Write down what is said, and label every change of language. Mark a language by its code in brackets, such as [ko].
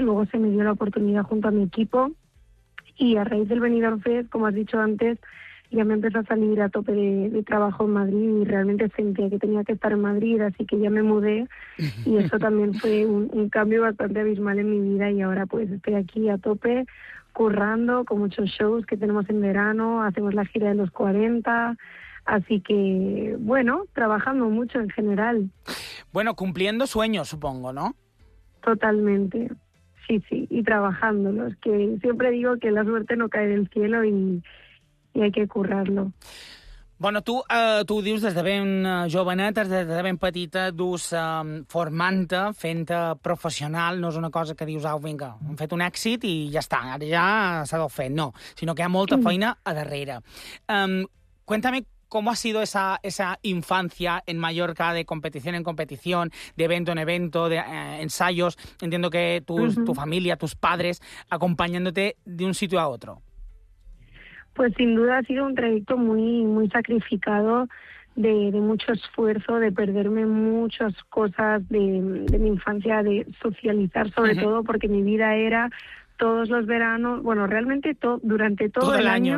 [es] Luego se me dio la oportunidad junto a mi equipo y a raíz del Benidorm Fest, como has dicho antes, ya me empezó a salir a tope de trabajo en Madrid y realmente sentía que tenía que estar en Madrid, así que ya me mudé y eso también fue un cambio bastante abismal en mi vida y ahora pues estoy aquí a tope, currando con muchos shows que tenemos en verano, hacemos la gira de los 40, así que bueno, trabajando mucho en general. Bueno, cumpliendo sueños, supongo, ¿no? Totalmente, sí, sí, y trabajándolos, que siempre digo que la suerte no cae del cielo y hay que currarlo. [ca] Bueno, tu ho dius des de ben joveneta, des de ben petita, dus formant-te, fent-te professional, no és una cosa que dius, au, vinga, hem fet un èxit i ja està, ara ja s'ha de fer. No, sinó que hi ha molta feina a darrere. [es] Cuéntame cómo ha sido esa infancia en Mallorca, de competición en competición, de evento en evento, de ensayos. Entiendo que tu familia, tus padres, acompañándote de un sitio a otro. Pues sin duda ha sido un trayecto muy muy sacrificado, de mucho esfuerzo, de perderme muchas cosas de mi infancia, de socializar sobre todo, porque mi vida era todos los veranos, bueno, realmente durante todo el año,